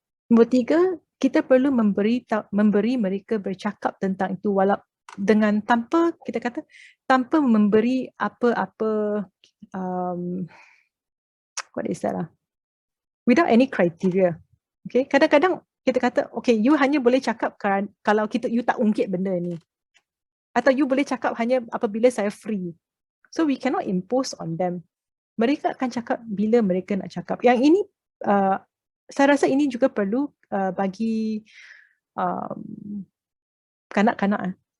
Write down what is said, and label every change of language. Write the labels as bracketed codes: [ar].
[ms] Nombor 3, kita perlu memberi mereka bercakap tentang itu dengan tanpa kita kata tanpa memberi apa-apa [en] what is that [ms] lah? [en] Without any criteria. [ms] Okay, kadang-kadang kita kata okay, you hanya boleh cakap kalau you tak ungkit benda ni. Atau you boleh cakap hanya apabila saya free. [en] So we cannot impose on them. [ms] Mereka akan cakap bila mereka nak cakap. Yang ini saya rasa ini juga perlu bagi kanak-kanak.